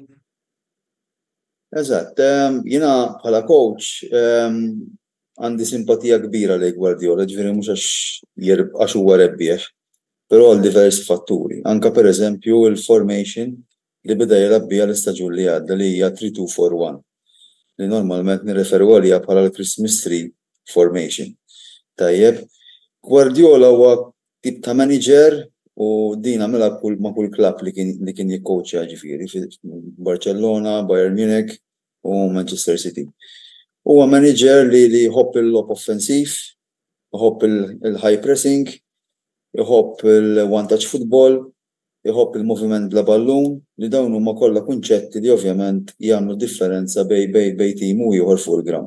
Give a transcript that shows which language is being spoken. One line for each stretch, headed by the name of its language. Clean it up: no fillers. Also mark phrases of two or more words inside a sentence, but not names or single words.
Maltese: Eżatt, jiena bħala coach għandi simpatija kbira lejn Guardiola, ġifieri mhux għax huwa rebbieħ, però għal diversi fatturi. Anke pereżempju il-formation li beda jilgħab biha l-istaġun li għadda li hija 3-2-4-1. Li normalment nirreferu għaliha bħala l-
English: Christmas tree formation.
Maltese: Tajjeb, Guardiola huwa tip ta' manager u din għamilha ma' kull klabb li kien jikkoċja ġifieri fi Barcellona, Bayern Munich u Manchester City. Huwa manager li jħobb il-lob offensiv, jħobb il-
English: high pressing,
Maltese: jħobb il-
English: one touch football,
Maltese: jħobb il-moviment bla ballun, li dawn huma kollha kunċetti li ovvjament jagħmlu differenza bej tim u ieħor fuq il-ground.